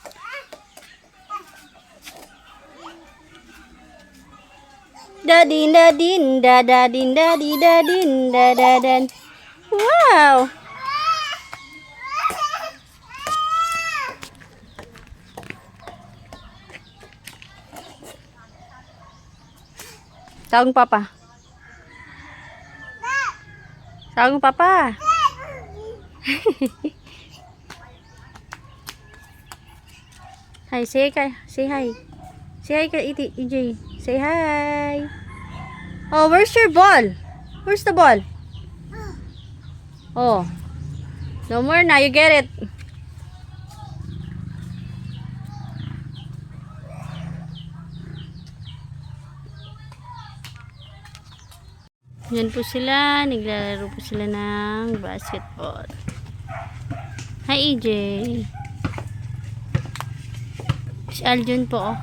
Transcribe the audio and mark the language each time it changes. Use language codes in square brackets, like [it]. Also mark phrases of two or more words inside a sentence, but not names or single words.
[tl] Da din da din da da din da di da din da da dan. Wow. Tawag mo papa. Tawag mo papa. [en] Hi, say hi. Say hi. Say hi kay EJ. Say hi. Oh, where's your ball? Where's the ball? Oh. No more na. You get it. [tl] Yan po sila. Naglalaro po sila ng basketball. Hi, EJ. Si Aljun po. Oh.